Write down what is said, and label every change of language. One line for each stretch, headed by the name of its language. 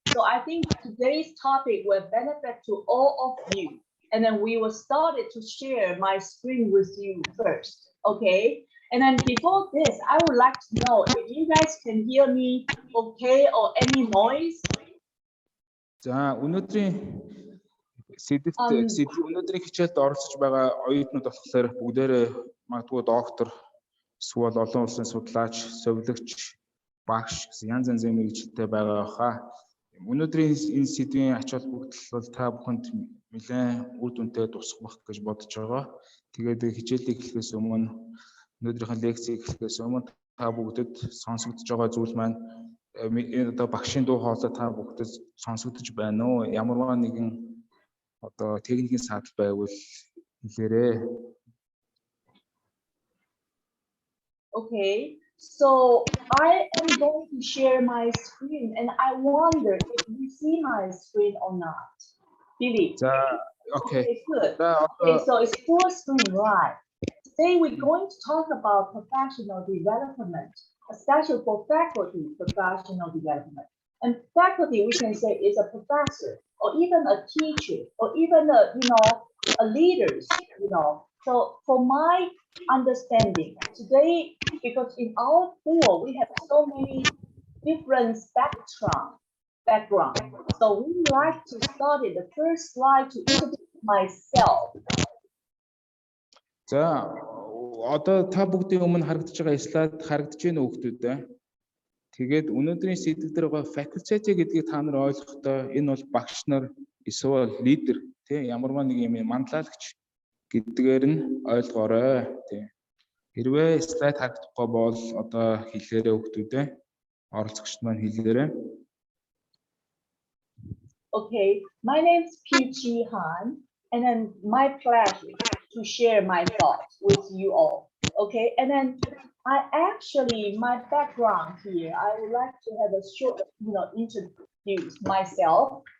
English: So I think today's topic will benefit to all of you. And then we will start to share my screen with you first, okay? And then before this, I would like to know if you guys can hear me okay or any noise.
Mongolian: За өнөөдрийн өнөөдрийн хичээлд оролцож байгаа оюутнууд болохоор бүгдээрээ магадгүй доктор, эсвэл олон улсын судлаач, совилогч, багш гэсэн янз янзын мэргэжилтэй байгаа хаа. Өнөөдрийн энэ сэдвийн ач холбогдол бол та бүхэнд нэлээд үр дүнтэй тусах байх гэж бодож байгаа. Тэгээд хичээлийг эхлэхээс өмнө өнөөдрийнхөө лекцийг эхлэхээс өмнө та бүгдэд сонсогдож байгаа зүйл маань одоо багшийн дуу хоолой та бүгдэд сонсогдож байна уу? Ямарваа нэгэн одоо техникийн саатал байвал хэлээрэй.
English: Okay. So I am going to share my screen, and I wonder if you see my screen or not. Billy. Okay. Good. Okay, so it's full screen, right? Today we're going to talk about professional development, especially for faculty professional development. And faculty, we can say, is a professor, or even a teacher, or even a leaders. So for my understanding today, because in our field we have so many different background. So we like to start the first slide to introduce myself.
Mongolian: За одоо та бүгдийн өмнө харагдаж байгаа слайд харагдаж байна уу хүмүүстээ? Тэгээд өнөөдрийн сэдв дээр байгаа faculty гэдгийг та нар ойлгохдоо энэ бол багш нар эсвэл лидер тийм ямарваа нэг юм манлайлагч гэдгээр нь ойлгоорой тийм. Хэрвээ слайд харагдахгүй бол одоо хэлээрэй хүмүүстээ. Оролцогчд маань хэлээрэй.
English: Okay, my name is Peachy Han, and then my pleasure to share my thoughts with you all. Okay, and then my background here, I would like to have a short, introduce myself.